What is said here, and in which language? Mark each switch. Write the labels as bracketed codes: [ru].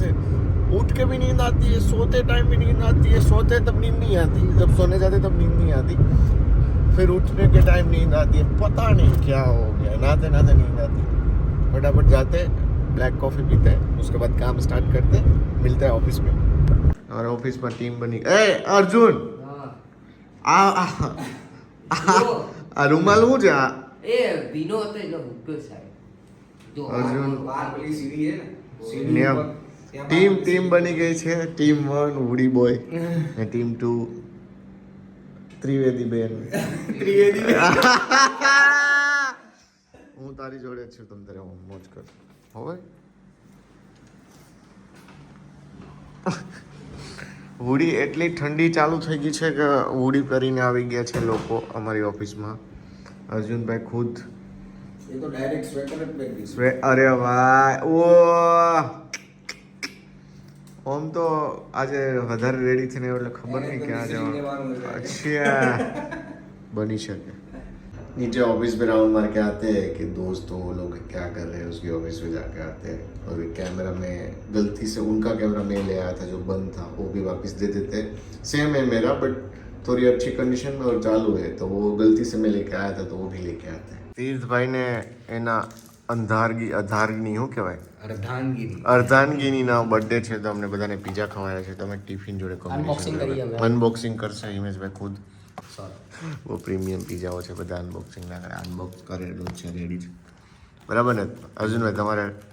[hi] ऐसे उठ के भी नींद आती है, सोते टाइम भी नींद आती है, सोते तब नींद नहीं आती, जब सोने जाते तब नींद नहीं आती, फिर उठने के टाइम नींद आती है। पता नहीं क्या हो गया, नहाते नहाते नींद आती है। फटाफट जाते, ब्लैक कॉफ़ी पीते हैं, उसके बाद काम स्टार्ट करते, मिलते हैं ऑफिस में। और ऑफिस में टीम बनी। [gu] ए अर्जुन, આ રૂમાલ શું છે? એ ભીનો હતો એટલે ઉગ્યો સાહેબ જો અર્જુન બાર પેલી સીડી છે ને સીડી નિયમ ઉપર ટીમ બની ગઈ છે। ટીમ 1 ઉડી બોય ને ટીમ 2 ત્રિવેદી બેન। હું તારી જોડે જ છું, તમ તારે મોજ કર હવે। હોડી એટલી ઠંડી ચાલુ થઈ ગઈ છે કે હોડી કરીને આવી ગયા છે લોકો અમારી ઓફિસમાં। અર્જુનભાઈ ખુદ એ તો ડાયરેક્ટ સ્વેટર જ પહેરી દીધું। અરે વાહ, ઓ ઓમ તો આજે વધારે રેડી થઈને એટલે ખબર નહીં ક્યાં જવાનું। [hi] अच्छा बनी શકે। नीचे ऑफिस पे राउंड मार के आते हैं कि दोस्त वो लोग क्या कर रहे हैं, उसकी ऑफिस में जाके आते हैं। और कैमरा में गलती से उनका कैमरा मैं ले आया था जो बंद था, वो भी वापस दे देते। सेम है मेरा, बट थोड़ी अच्छी कंडीशन में और चालू है, तो वो गलती से मैं लेके आया था, तो वो भी लेके आते हैं। तीर्थभाई ने [gu] એના અધારગીની શું કહેવાય, અર્ધાંગીનીના બર્થડે છે, તો અમને બધાને પીઝા ખવાયા છે। તમે ટિફિન જોડે અનબોક્સિંગ કરશે હિમેશભાઈ ખુદ। [hi] वो प्रीमियम [gu] पिज़्ज़ाઓ છે, બધા અનબોક્સિંગ ના કરે, અનબોક્સ કરેલું છે, રેડી છે, બરાબર ને અર્જુનભાઈ?